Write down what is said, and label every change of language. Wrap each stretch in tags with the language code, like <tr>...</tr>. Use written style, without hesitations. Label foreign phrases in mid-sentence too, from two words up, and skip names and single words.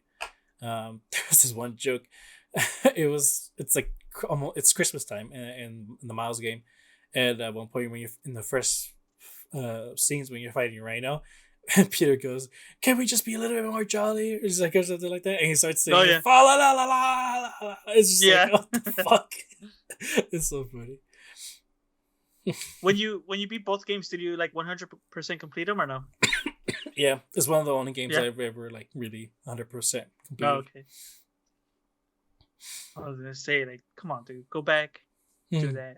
<en>There was this one joke. It's like almost it's Christmas time in the Miles game, and at one point when you're in the first scenes when you're fighting Rhino, and Peter goes, "Can we just be a little bit more jolly?" Or just like or something like that, and he starts singing, Oh, yeah. "Fa la la la la la." It's just like, what the fuck? It's so funny. When you beat both games, did you like 100% complete them or no? Yeah, it's one of the only games I've ever like really 100% completed. Oh, okay. I was gonna say, like, come on, dude, go back, do that.</en>